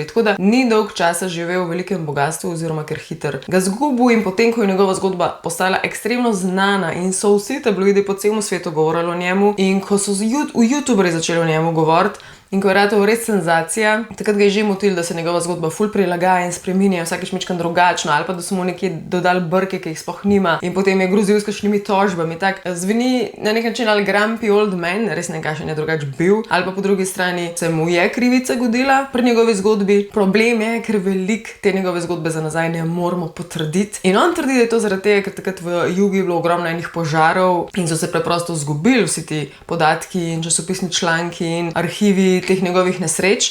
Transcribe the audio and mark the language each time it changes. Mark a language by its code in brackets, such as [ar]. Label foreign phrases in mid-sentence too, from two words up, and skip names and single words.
[sl] Tako da ni dolg časa živel v velikem bogatstvu oziroma ker hiter ga zgubil in potem, ko je njegova zgodba postala ekstremno znana in so vsi tabloidi po celem svetu govorili o njemu in ko so YouTuberi začeli o njemu govoriti in ko je ratala res senzacija, takrat ga je že motil, da se njegova zgodba ful prilagaja in spreminja vsakič mičkam drugačno ali pa da so mu nekje dodali brke, ki jih sploh nima in potem je grozil s kakšnimi tožbami. Tak zveni na nek način ali [en] grumpy old man, [sl] res ne kakšen je drugač bil, ali pa po drugi strani se mu je krivica godila pri njegovi zgodbi. Problem je, ker veliko te njegove zgodbe za nazaj ne moramo potrditi in on trdi, da je to zaradi tega, ker takrat v jugu je bilo ogromno enih požarov in so se preprosto zgubili vsi ti podatki in časopisni članki in arhivi teh njegovih nesreč.